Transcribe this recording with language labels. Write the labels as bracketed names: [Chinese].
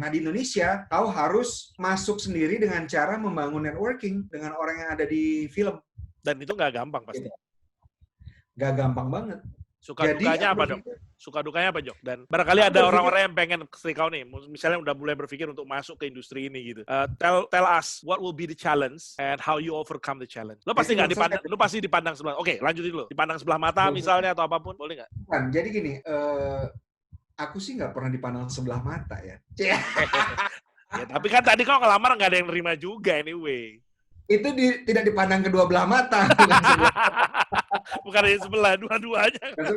[Indonesian] Nah di Indonesia, kau harus masuk sendiri dengan cara membangun networking dengan orang yang ada di film. Dan itu nggak gampang pasti. Nggak gampang banget. Dukanya apa, Dok? Suka dukanya apa, Jok? Dan barangkali ada orang-orang yang pengen seperti kau nih, misalnya udah mulai berpikir untuk masuk ke industri ini gitu. [English] Tell us what will be the challenge and how you overcome the challenge. [Indonesian] Lo pasti nggak dipandang, lo pasti dipandang sebelah. Oke, lanjutin dulu. Dipandang sebelah mata misalnya atau apapun, boleh nggak? Bukan. Jadi gini, aku sih nggak pernah dipandang sebelah mata ya. Ya, tapi kan tadi kau ngelamar nggak ada yang nerima juga [English] anyway. [Indonesian] Itu tidak dipandang kedua belah mata. Bukan dari sebelah, dua-duanya.